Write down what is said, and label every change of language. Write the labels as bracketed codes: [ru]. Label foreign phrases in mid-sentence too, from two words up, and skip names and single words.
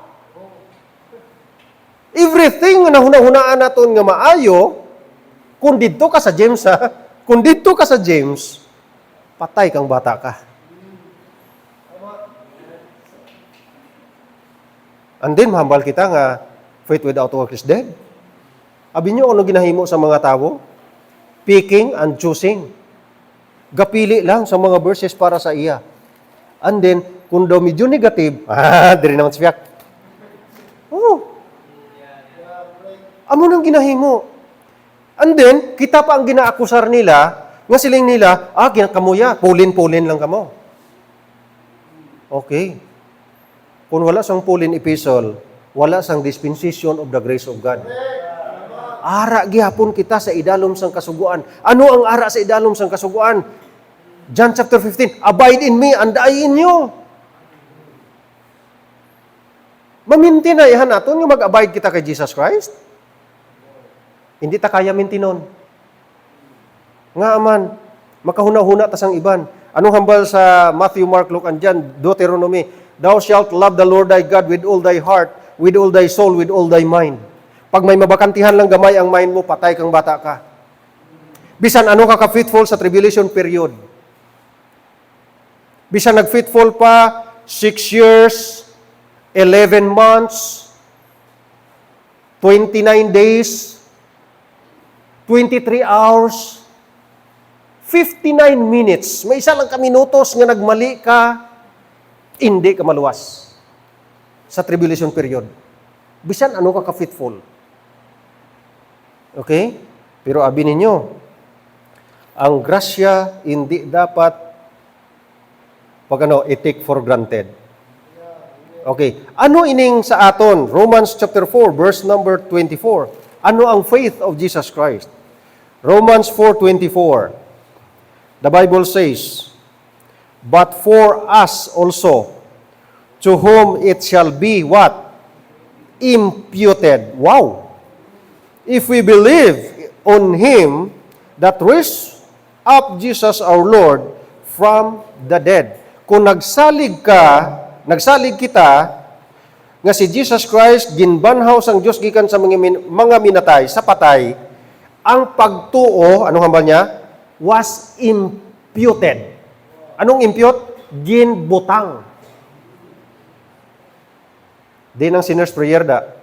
[hil] Everything na hunahunaan naton nga maayo, kung dito ka sa James, kung dito ka sa James, patay kang bata ka. [en] And then, [hil] mahambal kita nga, [en] faith without work is dead. [hil] Abi nyo, ano ginahimo sa mga tao? [en] Picking and choosing. [hil] Gapili lang sa mga verses para sa iya. [en] And then, [hil] kung daw medyo negative, diri naman siyak. Amo nang ginahimo. [en] And then, [hil] kita pa ang ginaakusar nila, nga siling nila, kamuya, pulin-pulin lang kamo. Okay. Kung wala sang pulin epistle, wala sang [en] dispensation of the grace of God. [hil] Ara gihapon kita sa idalom sang kasuguan. Ano ang ara sa idalom sang kasuguan? [en] John chapter 15, abide in me and I in you. [hil] Maminti na ihan naton nga mag-abide kita kay Jesus Christ. Hindi ta kaya mintinon. Nga aman, makahuna-huna ta sang iban. Anong hambal sa Matthew, Mark, Luke, and John? [en] Deuteronomy, thou shalt love the Lord thy God with all thy heart, with all thy soul, with all thy mind. [hil] Pag may mabakantihan lang gamay ang mind mo, patay kang bata ka. Bisan ano ka ka-faithful sa [en] tribulation period. [hil] Bisan nag-faithful pa 6 years, 11 months, 29 days, 23 hours, 59 minutes. May isa lang ka minutos nga nagmali ka, hindi ka maluwas sa [en] tribulation period. [hil] Bisan ano ka ka-faithful. Okay? Pero abi ninyo, Ang grasya hindi dapat i- [en] take for granted. [hil] Okay. Ano ining sa aton? [en] Romans chapter 4, verse number 24. Ano ang faith of Jesus Christ? Romans 4:24. The Bible says, "But for us also, to whom it shall be" what? Imputed. Wow! If we believe on Him that raised up Jesus our Lord from the dead. [hil] Kung nagsalig kita, nga si Jesus Christ, ginbanhaw sang Diyos gikan sa mga minatay, sa patay, ang pagtuo, anong hambal niya? [en] Was imputed. Anong impute? [hil] Ginbutang. Di ng [en] sinner's prayer [hil] da.